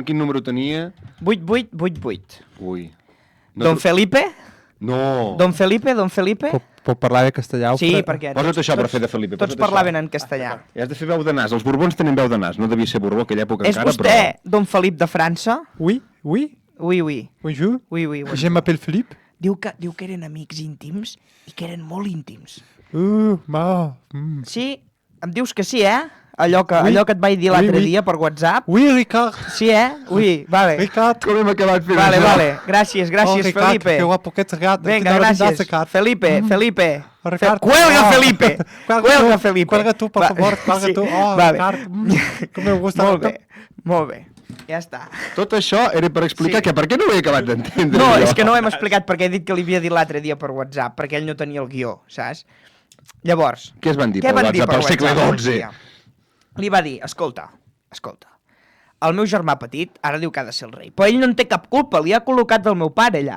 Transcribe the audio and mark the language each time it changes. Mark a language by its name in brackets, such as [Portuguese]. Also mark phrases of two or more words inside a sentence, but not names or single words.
[Catalan] Quin número tenia? 8888. Ui. Don Felipe? No. Don Felipe? Pot parlar bé castellà? Sí, perquè Posa't això per fer de Felipe. tots posa't parlaven això. en castellà. I has de fer veu de nas. Els borbons tenen veu de nas. No devia ser borbó aquella època És encara, vostè, Don Felip de França? [French] Oui, oui, Oui, oui. bonjour. Oui, oui, oui. Je m'appelle Philippe. [Catalan] Diu que eren amics íntims i que eren molt íntims. Ma. Sí? Em dius que sí, eh? allò que et vaig dir l'altre dia per WhatsApp. [French] Oui, Ricard. [Catalan] Sí, Oui, vale. Ricard. Com hem acabat fent Vale, això? vale. Gràcies, Ricard, Felipe. que guapo que ets, Ricard. Venga, gràcies. Felipe. Ricard. [Spanish] Cuelga, Felipe. Cuelga, Felipe. Cuelga tu, por favor, cuelga tu. Oh, [Catalan] vale. Ricard, com [Spanish] me gusta. [Catalan] Molt bé. Ja està. Tot això era per explicar que per què no ho he acabat d'entendre. No, jo? és que no ho hem explicat perquè he dit que li havia dit l'altre dia per WhatsApp, perquè ell no tenia el guió, saps? Llavors... Què es van dir per WhatsApp al segle XII? Li va dir, escolta, el meu germà petit ara diu que ha de ser el rei, però ell no en té cap culpa, li ha col·locat el meu pare allà.